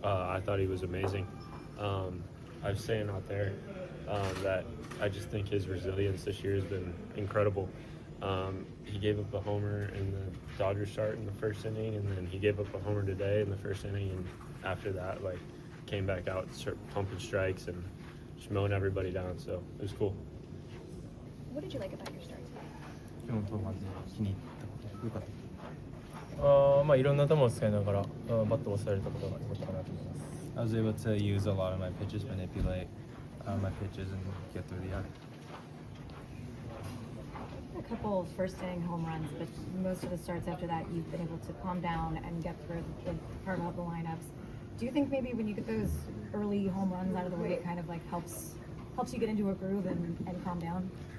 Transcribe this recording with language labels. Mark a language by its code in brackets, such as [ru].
[en] I thought he was amazing. I was saying out there that I just think his resilience this year has been incredible. He gave up a homer in the Dodgers start in the first inning, and then he gave up a homer today in the first inning, and after that, came back out and started pumping strikes and just mowing everybody down, so it was cool. What did you like about your start today? [ja] 今日の登板で気に入ったこと良かったいろんな球を使いながらバットを押されたことが良かったかなと思います。 [en] I was able to use a lot of my pitches, manipulate my pitches, and get through the yard. A couple first inning home runs, but most of the starts after that, you've been able to calm down and get through carve out the lineups. Do you think maybe when you get those early home runs out of the way, it kind of helps you get into a groove and calm down?